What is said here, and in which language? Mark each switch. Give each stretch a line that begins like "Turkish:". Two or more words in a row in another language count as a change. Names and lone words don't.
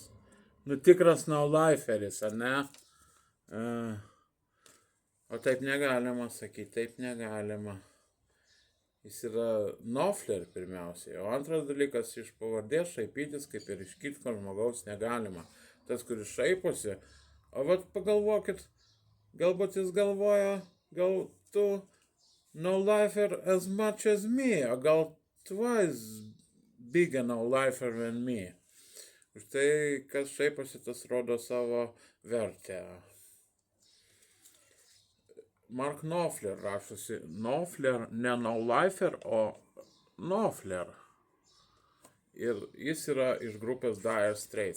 Lithuanian: Nu tikras No Liferis, ar ne? O taip negalima sakyti, taip negalima. Jis yra Knopfler pirmiausiai, o antras dalykas iš pavardės šaipytis, kaip ir iš kitko žmogaus negalima. Tas, kuris šaiposi, o vat pagalvokit, galbūt jis galvoja, gal tu
English: no lifer as much as me,
Lithuanian: o gal
English: twice bigger no lifer than me.
Lithuanian: Už tai, kas šaiposi, tas rodo savo vertę. Mark Knopfler rašosi Knopfler, ne No Lifer, o Knopfler. Ir jis yra iš grupės Dire Straits.